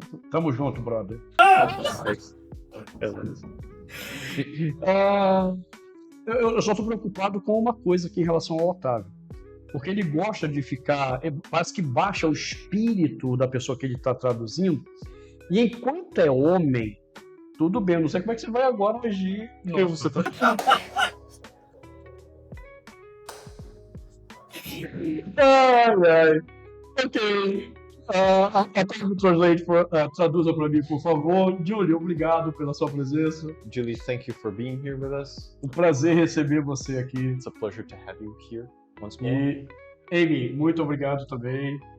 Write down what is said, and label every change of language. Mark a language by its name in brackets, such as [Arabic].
[Portuguese] Tamo junto, brother. Eu só estou preocupado com uma coisa aqui em relação ao Otávio, porque ele gosta de ficar, parece que baixa o espírito da pessoa que ele está traduzindo, e enquanto é homem, tudo bem, não sei como é que você vai agora agir. Você tá... Ok. A Translate traduza para mim, por favor. Julie, obrigado pela sua presença. [English] Julie, thank you for being here with us. [Portuguese] Um prazer receber você aqui. [English] It's a pleasure to have you here once more. [Portuguese] E Amy, muito obrigado também.